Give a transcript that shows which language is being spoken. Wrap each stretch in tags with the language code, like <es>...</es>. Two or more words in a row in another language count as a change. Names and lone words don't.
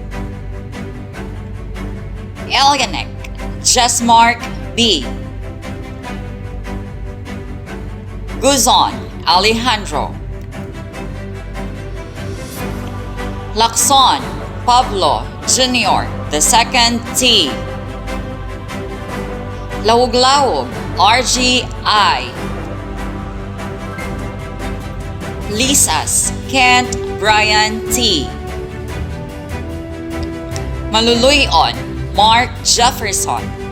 <en>Elianic, Jessmark B. Guzon, Alejandro. Lacson, Pablo Jr. the second T. Lawog-lawog, RGI. Lisas, Kent Brian T. Maluluyon, Mark Jefferson.</en>